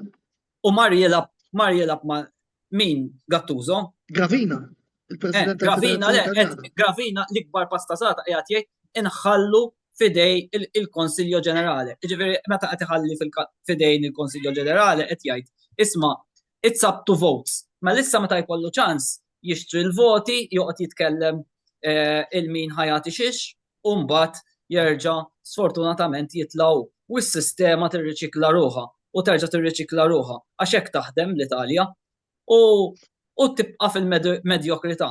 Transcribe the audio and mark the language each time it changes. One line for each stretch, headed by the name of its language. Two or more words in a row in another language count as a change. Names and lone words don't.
Maltese: U mar jelab ma min Gattuso? Gravina. Il-President Gravina l-ikbar pastasata qiegħed jgħid inħallu fidej il-Konsilju Ġenerali. Ġifieri meta qed iħalli fidejn il-Konsilju Ġenerali qed jgħid isma'
English: it's up to votes.
Maltese: Ma issa meta jkollu ċans jixtri l-voti, joqgħod jitkellem il-min ħajati xiex, u mbagħad jerġa' sfortunatament jitlaw u s-sistema tirriċikla ruħha u terġa' tirriċikla ruħha għax hekk taħdem l-Italja u tibqa' fil-medjokrità.